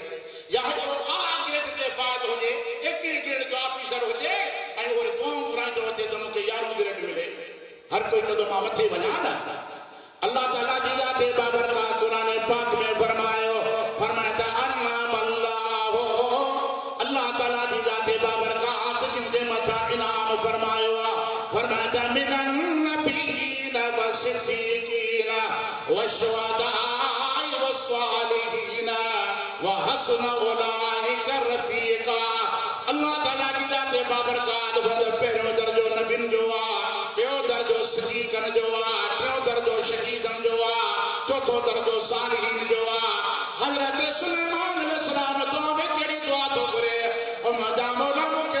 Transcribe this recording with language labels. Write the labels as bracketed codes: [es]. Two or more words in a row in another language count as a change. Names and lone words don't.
[sd] या हिकिड़ो आला ग्रेड ते फ़ाइल हुजे 21 ग्रेड जो ऑफिसर हुजे ऐं उहो वरी दुआऊं घुराईंदो अचे त मूंखे 11 ग्रेड मिले हर कोई चवंदो मां मथे वञा न अल्लाह ताला जी ज़ात बाबरकात कुरान पाक में फरमायो फरमाता [ar] أنعم الله [sd] अल्लाह ताला जी ज़ात बाबरकात जिनके मथा इनाम फरमायो फरमाता [ar] من النبيين والصديقين والشهداء والصالحين وحسن أولئك رفيقا [sd] अल्लाह ताला जी ज़ात बाबरकात पहिरियों दर्जो नबियुनि जो आहे ॿियो दर्जो सिद्दीक़नि जो आहे टियों दर्जो शहीदनि जो आहे चौथो दर्जो सालिहीन जो आहे हज़रत सुलेमान अलैहिस्सलाम दुआ में कहिड़ी दुआ थो घुरे ओ मुंहिंजा मौला मूंखे